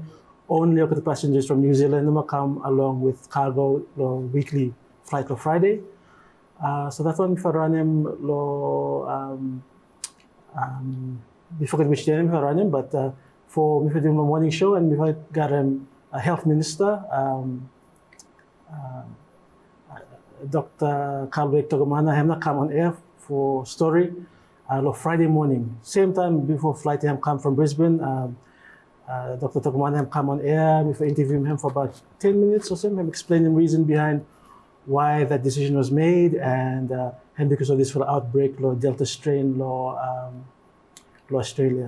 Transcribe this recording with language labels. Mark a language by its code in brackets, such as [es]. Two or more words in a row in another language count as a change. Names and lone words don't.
[en] Only the passengers from New Zealand who come along with cargo weekly flight on Friday. So that's one for Ranim we forget which day for Ranim, but for me for doing the morning show and we got a health minister, Dr. Kalwek Togomana, have not come on air for story. Friday morning, same time before flight him come from Brisbane. Dr. Togomana come on air before interviewing him for about 10 minutes or so, him explaining the reason behind why that decision was made and because of this for outbreak, Delta strain, Australia.